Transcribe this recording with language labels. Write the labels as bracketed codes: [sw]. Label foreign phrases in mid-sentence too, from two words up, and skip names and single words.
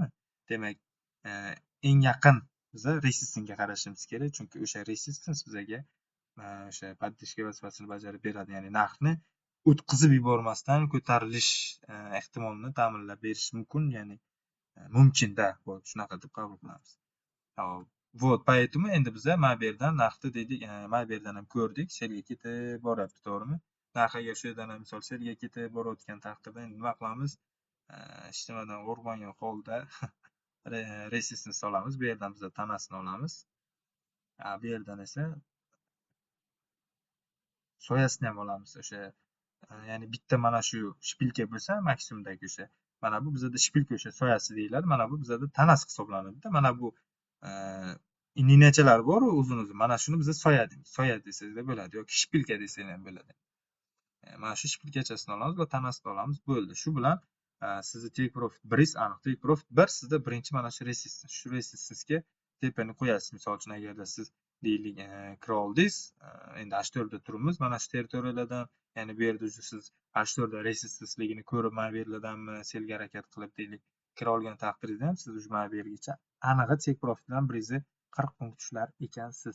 [uz] Demak, eng yaqin biza resistance ga qarashimiz kerak, chunki o'sha resistance bizaga o'sha поддержка vazifasini bajarib beradi. Ya'ni narxni o'tkazib yubormasdan ko'tarilish ehtimolini ta'minlab berish mumkin, ya'ni mumkin-da. Shunaqa deb qabul qilamiz. [ru] Вот, поэтому [uz] endi biza mana bu yerdan narxni deydik, mana bu yerdan ham ko'rdik, selga ketib boryapti, to'g'rimi? Narx agar shu yerdan ham misol selga ketib borayotgan taqdirda endi nima qilamiz? Hech nimadan qo'rqmagan holda resistance olamiz. Bu yerdan biz tanasini olamiz. Bu yerdan esa soyasini ham olamiz. O'sha ya'ni bitta mana shu shpilka bo'lsa, maksimumdagi o'sha. Mana bu bizada shpilka o'sha soyasi deyiladi. Mana bu bizada tanasi hisoblanadi-da. Mana bu ninachalar bor, uzun-uzun. Mana shuni biz soya deymiz. Soya desanglar bo'ladi yoki shpilka desanglar ham bo'ladi. Mana shu shpilkachasini olamiz va tanasini olamiz. Bo'ldi. Shu bilan sizni [en] take profit 1 [uz] aniq. [en] Take profit 1 [uz] sizda birinchi mana shu resistance. Shu resistancega tepani qo'yasiz. Misol uchun agarda siz deylik kira oldingiz, endi H4 da turibmiz. Mana shu territoriyalardan, ya'ni bu yerda siz H4 da resistanceligini ko'rib, mana bu yerlardanmi selga harakat qilib deylik kira olgan taqdiringizda ham siz mana bu yergacha aniq [en] take profit [uz] bilan 140 punkt tushlar ekansiz.